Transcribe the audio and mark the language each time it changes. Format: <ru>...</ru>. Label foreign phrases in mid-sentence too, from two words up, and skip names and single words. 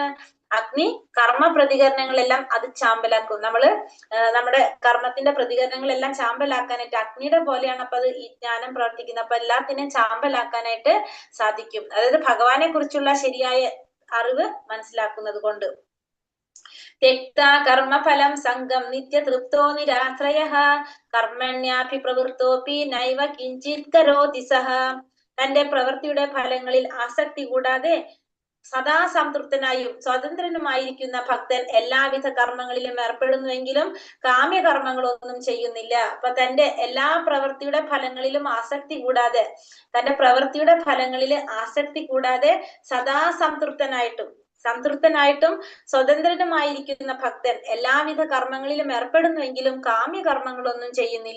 <ml>അഗ്നി കർമ്മ പ്രതികരണങ്ങളെല്ലാം അത് ചാമ്പലാക്കും. നമ്മുടെ കർമ്മത്തിന്റെ പ്രതികരണങ്ങളെല്ലാം ചാമ്പലാക്കാനായിട്ട് അഗ്നിയുടെ പോലെയാണ് അപ്പൊ അത് ഈ ജ്ഞാനം പ്രവർത്തിക്കുന്നത്. അപ്പൊ എല്ലാത്തിനെയും ചാമ്പലാക്കാനായിട്ട് സാധിക്കും. അതായത് ഭഗവാനെ കുറിച്ചുള്ള ശരിയായ അറിവ് മനസ്സിലാക്കുന്നത് കൊണ്ട്.</ml> <sa>त्यक्ता कर्मफलं संगम नित्य तृप्तो निराश्रयः कर्मण्याभि प्रवृत्तोऽपि नैव किञ्चित् करोति सः.</sa> <ml>തന്റെ പ്രവൃത്തിയുടെ ഫലങ്ങളിൽ ആസക്തി കൂടാതെ സദാ സംതൃപ്തനായും സ്വതന്ത്രനുമായിരിക്കുന്ന ഭക്തൻ എല്ലാവിധ കർമ്മങ്ങളിലും ഏർപ്പെടുന്നുവെങ്കിലും കാമ്യകർമ്മങ്ങളൊന്നും ചെയ്യുന്നില്ല. അപ്പൊ തന്റെ എല്ലാ പ്രവൃത്തിയുടെ ഫലങ്ങളിലും ആസക്തി കൂടാതെ, തന്റെ പ്രവൃത്തിയുടെ ഫലങ്ങളിൽ ആസക്തി കൂടാതെ സദാ സംതൃപ്തനായിട്ടും സ്വതന്ത്രനുമായിരിക്കുന്ന ഭക്തൻ എല്ലാവിധ കർമ്മങ്ങളിലും ഏർപ്പെടുന്നുവെങ്കിലും കാമ്യകർമ്മങ്ങളൊന്നും ചെയ്യുന്നില്ല.</ml>